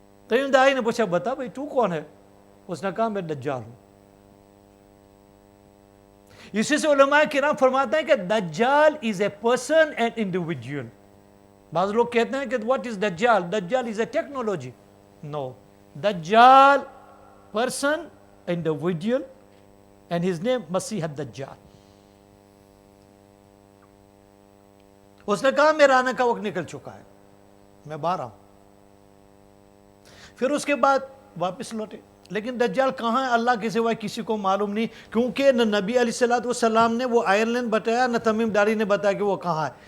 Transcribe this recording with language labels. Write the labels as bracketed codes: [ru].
[ur] تمیم داری نے پوچھا بتا بھائی تو کون ہے؟ اس نے کہا میں دجال ہوں. اسی سے علماء کرام فرماتے ہیں کہ دجال [en] is a person and individual. [ur] بعض لوگ کہتے ہیں کہ [en] what is [ur] دجال؟ دجال [en] is a technology. No. دجال person, individual and his name مسیح الدجال. [ur] اس نے کہا میرا آنے کا وقت نکل چکا ہے میں باہر آؤں. پھر اس کے بعد واپس لوٹے لیکن دجال کہاں ہے اللہ کے سوا کسی کو معلوم نہیں کیونکہ نہ نبی علیہ السلام نے وہ آئرلینڈ بتایا نہ تمیم داری نے بتایا کہ وہ کہاں ہے.